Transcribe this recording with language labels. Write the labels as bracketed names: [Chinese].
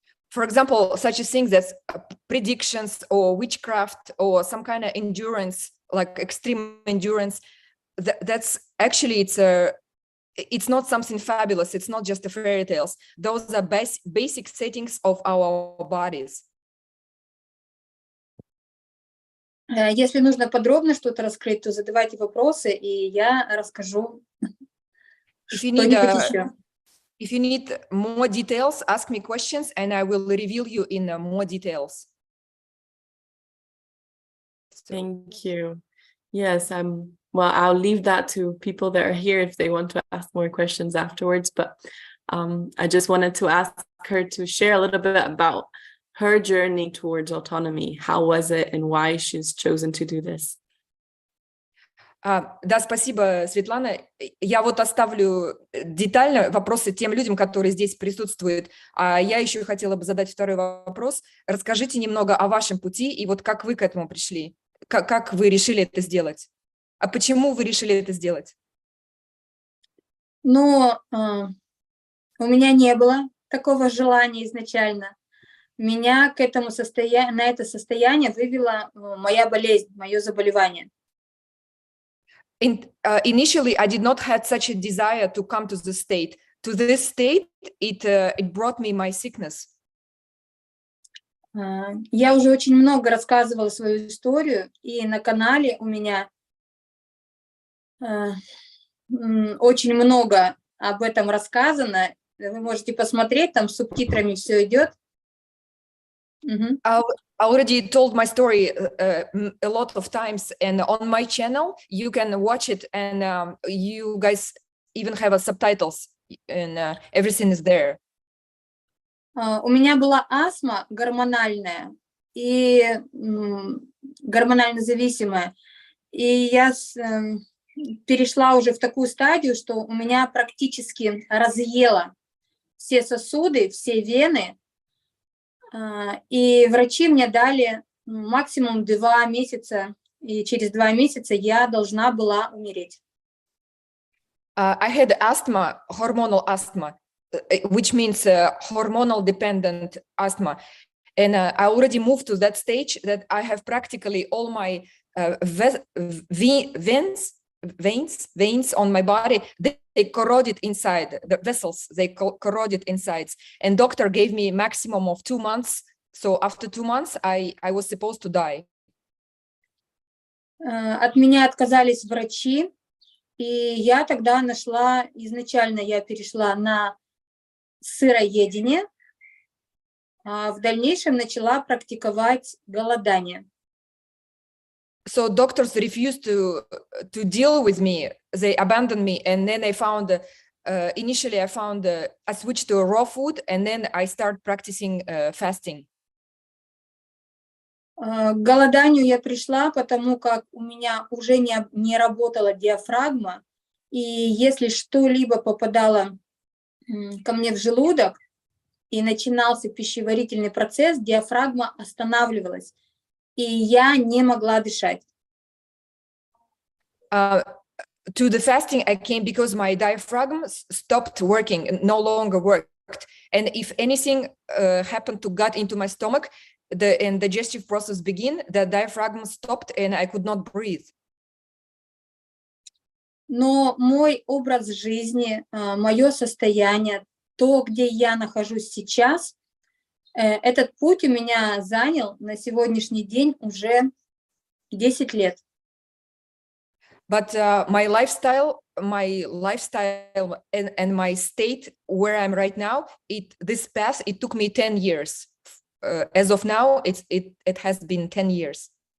[English] For example, such as things as predictions or witchcraft or some kind of endurance, like extreme endurance. That's actually it's not something fabulous. It's not just the fairy tales. Those are basic settings of our bodies. [Russian] Если нужно подробно что-то раскрыть, то задавайте вопросы, и я расскажу что-нибудь еще. [English] If you need more details, ask me questions, and I will reveal you in more details. Thank you. Yes, well, I'll leave that to people that are here if they want to ask more questions afterwards. But I just wanted to ask her to share a little bit about her journey towards autonomy. How was it and why she's chosen to do this? [Russian] Да, спасибо, Светлана. Я вот оставлю детально вопросы тем людям, которые здесь присутствуют. А я еще хотела бы задать второй вопрос. Расскажите немного о вашем пути и вот как вы к этому пришли. Как вы решили это сделать? А почему вы решили это сделать? Ну, у меня не было такого желания изначально. Меня к этому на это состояние вывела моя болезнь, мое заболевание. [English] Initially, I did not have such a desire to come to the state. To this state, it brought me my sickness. [Russian] Я уже очень много рассказывала свою историю, и на канале у меня очень много об этом рассказано. Вы можете посмотреть, там с субтитрами все идет. [English] I already told my story a lot of times, and on my channel you can watch it, and you guys even have subtitles, and everything is there. [Russian] У меня была астма гормональная и гормонально зависимая, и я перешла уже в такую стадию, что у меня практически разъело все сосуды, все вены, и врачи мне дали максимум 2 месяца, и через 2 месяца я должна была умереть. [English] I had asthma, hormonal asthma, which means hormonal dependent asthma. And I already moved to that stage that I have practically all my veins on my body, they corroded inside, the vessels, they corroded insides. And doctor gave me maximum of 2 months. So after 2 months, I was supposed to die. [Russian] От меня отказались врачи, и я тогда изначально я перешла на сыроедение, а в дальнейшем начала практиковать голодание. [English] So doctors refused to deal with me. They abandoned me, and then I found initially I switched to raw food, and then I started practicing fasting. [Russian] К голоданию я пришла, потому как у меня уже не работала диафрагма, и если что-либо попадало ко мне в желудок и начинался пищеварительный процесс, диафрагма останавливалась, и я не могла дышать. [English] To the fasting I came because my diaphragm stopped working, no longer worked. And if anything happened to gut into my stomach, and digestive process begin, the diaphragm stopped and I could not breathe. [Russian] Но мой образ жизни, мое состояние, то, где я нахожусь сейчас, этот путь у меня занял на сегодняшний день уже 10 лет. [English] But my lifestyle and my state where I'm right now, this path, it took me 10 years. As of now, it has been 10 years.